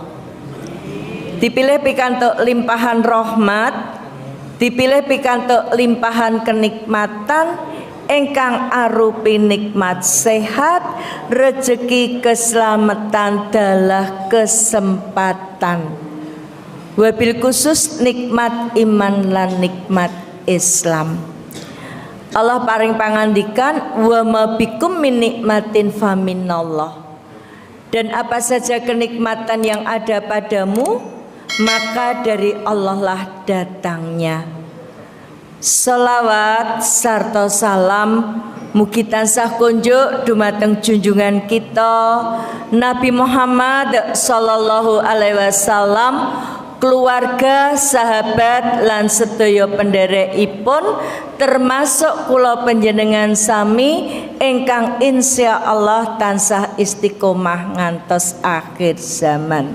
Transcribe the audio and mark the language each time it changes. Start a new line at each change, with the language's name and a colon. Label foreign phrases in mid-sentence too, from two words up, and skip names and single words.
Javanese: Dipilih pikantuk limpahan rahmat, dipilih pikantuk limpahan kenikmatan ingkang arupi nikmat sehat, rejeki, keselamatan, dalah kesempatan.
Arabic: Wabil khusus
Javanese: nikmat iman lan nikmat Islam. Allah paring pangandikan
Arabic: wa ma bikum min nikmatin faminallah.
Indonesian: Dan apa saja kenikmatan yang ada padamu maka dari Allah lah datangnya.
Javanese: Salawat sarta salam mugi tansah kunjuk dumateng junjungan kita Nabi Muhammad
Arabic: sallallahu alaihi wasallam,
Javanese: keluarga, sahabat lan sedaya penderekipun, termasuk kula panjenengan sami ingkang insyaallah tansah istiqomah ngantos akhir zaman.